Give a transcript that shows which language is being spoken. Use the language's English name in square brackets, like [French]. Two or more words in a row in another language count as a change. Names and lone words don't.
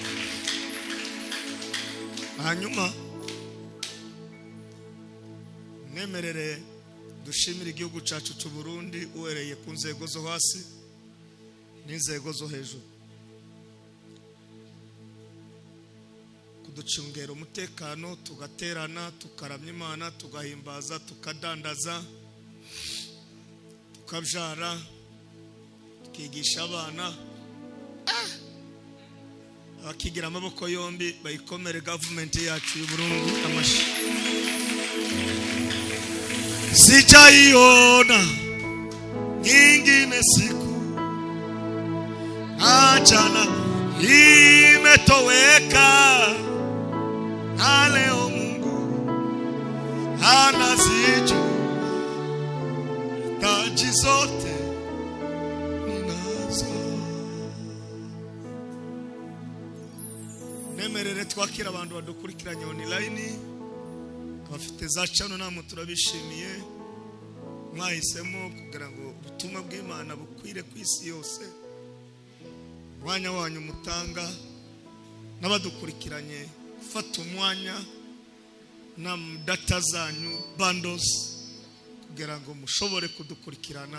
[Rundi] Hanyuma nemerere dushimire igihugu cyacu cy'u Burundi uhereye ku nzego zo hasi n'inzego zo hejuru kuducungera umutekano, tugaterana, tukaramya Imana, tugahimbaza, tukadandaza, tukabyara, tukigisha abana, abakigira amaboko yombi bayikomere government yacu y'u Burundi amashi. [Swahili] Sijaiona nyingine siku achana imetoweka, na leo Mungu anazijua taji zote ninazo. [Rundi] Nemerere twakira abantu badukurikiranye online, abafite za channel namwe turabishimiye, mwahisemo kugira ngo ubutumwa bw'Imana bukwire ku isi yose. Mwanya wanyu mutanga n'abadukurikiranye, fata umwanya na data zanyu bundles kugira ngo mushobore kudukurikirana.